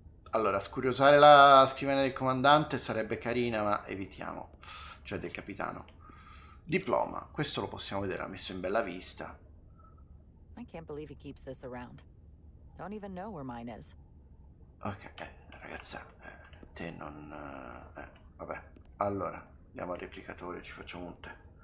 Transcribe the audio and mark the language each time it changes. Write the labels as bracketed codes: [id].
[it] Allora, scuriosare la scrivania del comandante sarebbe carina, ma evitiamo. Cioè del capitano. Diploma, questo lo possiamo vedere, ha messo in bella vista. [en] I can't believe he keeps this around. Don't even know where mine is. [it] Ok, ragazza, te non... vabbè, allora, andiamo al replicatore, ci facciamo un tè.